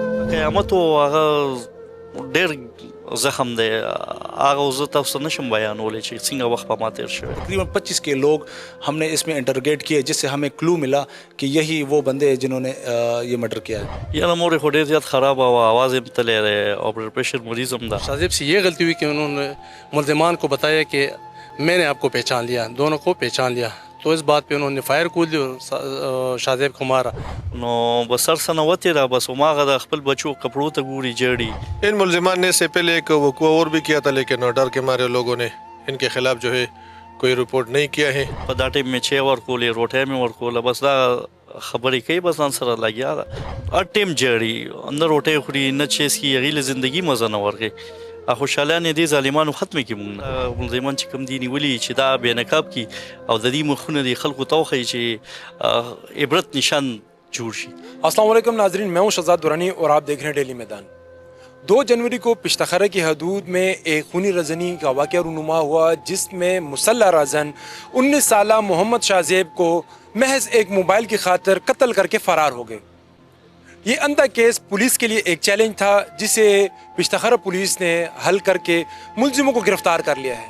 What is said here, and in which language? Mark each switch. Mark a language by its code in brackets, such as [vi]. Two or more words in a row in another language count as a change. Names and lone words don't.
[ps] قیامت و هغه ډېر زخم دی، هغه زه تاسو ته نشم بیانولی چې څنګه وخت په ما تېر شوی. [ur] تقریباً 25 کے لوگ ہم نے اس میں انٹروگیٹ کیے، جس سے ہمیں کلو ملا کہ یہی وہ بندے ہیں جنہوں نے یہ مرڈر کیا ہے. [ps] یاره مور یې خو ډېر زیات خراب او آواز یې تللی دی او [en] blood pressure [ps] مریض هم ده. [ur] شاذیب سے یہ غلطی ہوئی کہ انہوں نے ملزمان کو بتایا کہ میں نے آپ کو پہچان لیا، دونوں کو پہچان لیا، تو اس بات پہ انہوں نے فائر کھول دی اور شاذیب کو مارا. [ps] نو بس سر څه نه وتېده، بس هماغه د خپل بچو کپړو ته ګوري جړي. [ur] ان ملزمان نے اس سے پہلے ایک وقوع اور بھی کیا تھا، لیکن ڈر کے مارے لوگوں نے ان کے خلاف جو ہے کوئی رپورٹ نہیں کیا ہے. [ps] په دا ټیم مې چای ورکولې، روټۍ مې ورکوله، بس دا خبرې کوي، بس ځان سره لګیا ده. هر ټیم جړي، نه روټۍ خوري نه چای څښي، هغې له زندګي مزه نه ورکوي. خوشحالیان یې دې ظالمانو ختمې کړي مونږ. ملزمان چې کوم دي نیولي چې دا بې نقاب کړي او د دې مخونه دې خلکو ته وښیي چې عبرت نشان جوړ شي. [ur] السلام علیکم ناظرین، میں ہوں شہزاد دورانی اور آپ دیکھ رہے ہیں ڈیلی میدان. 2 جنوری کو پشتخرہ کی حدود میں ایک خونی رزنی کا واقعہ رونما ہوا، جس میں مسلح رازن 19 سالہ محمد شاذیب کو محض ایک موبائل کی خاطر قتل کر کے فرار ہو گئے. یہ اندھا کیس پولیس کے لیے ایک چیلنج تھا، جسے پشتخرہ پولیس نے حل کر کے ملزموں کو گرفتار کر لیا ہے.